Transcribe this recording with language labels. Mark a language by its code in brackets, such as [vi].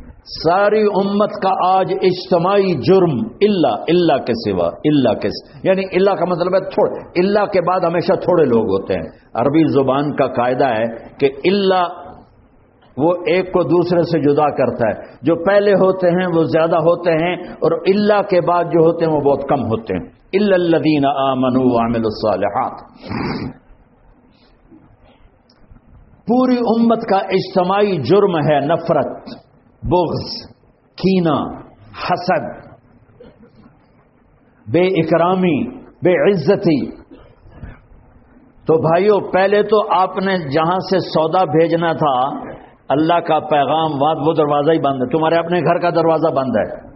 [ur] ساری امت کا آج اجتماعی جرم اللہ کے سوا، اللہ کے سوا. یعنی اللہ کا مطلب ہے تھوڑ، اللہ کے بعد ہمیشہ تھوڑے لوگ ہوتے ہیں. عربی زبان کا قاعدہ ہے کہ اللہ وہ ایک کو دوسرے سے جدا کرتا ہے، جو پہلے ہوتے ہیں وہ زیادہ ہوتے ہیں، اور اللہ کے بعد جو ہوتے ہیں وہ بہت کم ہوتے ہیں. [ar] الا الذین آمنوا وعملوا الصالحات. [ur] پوری امت کا اجتماعی جرم ہے نفرت، بغض، کینہ، حسد، بے اکرامی، بے عزتی. تو بھائیو، پہلے تو آپ نے جہاں سے سودا بھیجنا تھا اللہ کا پیغام، وہ دروازہ ہی بند ہے، تمہارے اپنے گھر کا دروازہ بند ہے.